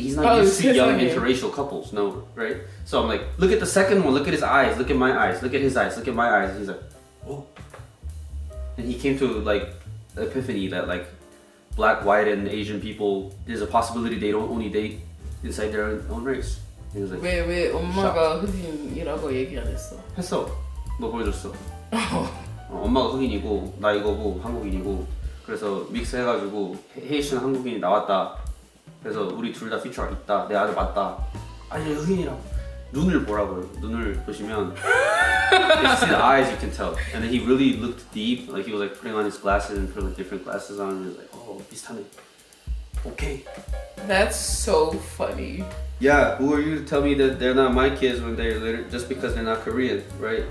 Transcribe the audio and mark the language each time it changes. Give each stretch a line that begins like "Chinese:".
English: He's not used to young interracial couples. No, right? So I'm like, look at the second one. Look at his eyes. Look at my eyes. Look at his eyes. Look at my eyes. And he's like, oh. And he came to like epiphany that like black, white, and Asian people, there's a possibility they don't only date inside their own race. And he was like,
Korean: 왜 엄마가 흑인이라고 얘기 안 했어? 했어. 너 보여줬어. 엄마가 흑인이고 나 이거고 한국인이고 그래서 믹스 해가지고 헤이션 한국인이 나왔다. 그래서 우리 둘 다 피처가 있다. 내 아들 맞다. 아니 흑인이라고. 눈을 보라고요. 눈을 보시면
English: if you see the eyes you can tell. And then he really looked deep. Like he was like putting on his glasses and putting like different glasses on. And he was like, oh,
Korean: 비슷하네.
English: Okay. That's so funny. Yeah, who are you to tell me that they're not my kids when they're just because they're not Korean, right?